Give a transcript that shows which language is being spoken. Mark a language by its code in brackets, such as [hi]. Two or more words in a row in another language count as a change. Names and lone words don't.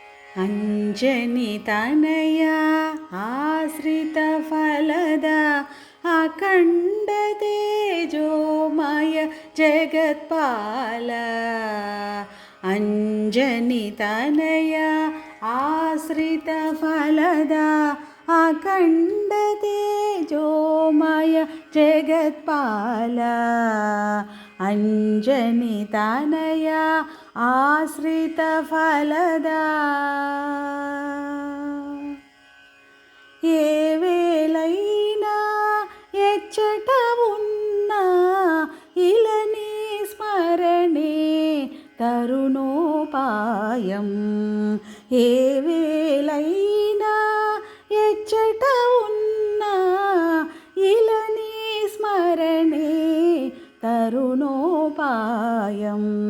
[kn] ಅಂಜನಿ ತನಯ ಆಶ್ರಿತ ಫಲದ ಅಖಂಡ ತೇಜೋಮಯ ಜಗತ್ಪಾಲ ಅಂಜನಿ ತನಯ ಆಶ್ರಿತ ಫಲದ ಅಖಂಡ ತೇಜೋಮಯ ಜಗತ್ಪಾಲ ಅಂಜನಿ ತನಯ ಆಶ್ರಿತ ಫಲದ [te] ఏ వేళైనా ఎచ్చట ఉన్నా ఇలని స్మరణే తరుణోపాయం ఏ వేళైనా ఎచ్చట ఉన్నా ఇలని స్మరణే తరుణోపాయం